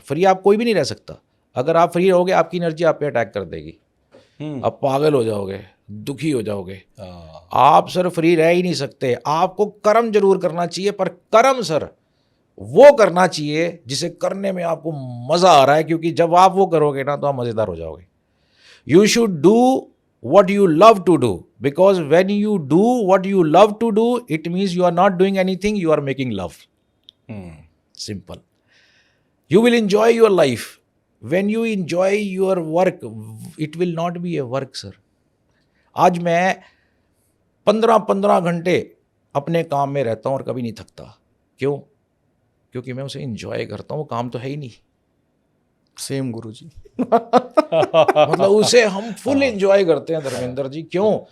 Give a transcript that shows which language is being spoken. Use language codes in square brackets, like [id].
[hi] Free आप कोई भी नहीं रह सकता। अगर आप फ्री रहोगे, आपकी एनर्जी आप पे अटैक कर देगी, आप पागल हो जाओगे, दुखी हो जाओगे। आप सर फ्री रह ही नहीं सकते। आपको कर्म जरूर करना चाहिए, पर कर्म सर वो करना चाहिए जिसे करने में आपको मजा आ रहा है, क्योंकि जब आप वो करोगे ना तो आप मजेदार हो जाओगे. [en] You should do what you love to do, because when you do what you love to do, it means you are not doing anything, you are making love. Simple. You will enjoy your life. When you enjoy your work, it will not be a work, sir. [hi] आज मैं 15 घंटे अपने काम में रहता हूँ और कभी नहीं थकता. क्यों? क्योंकि मैं उसे enjoy करता हूँ. वो काम तो है ही नहीं. सेम गुरुजी. मतलब उसे हम फुल एंजॉय करते हैं धर्मेंद्र जी. क्यों?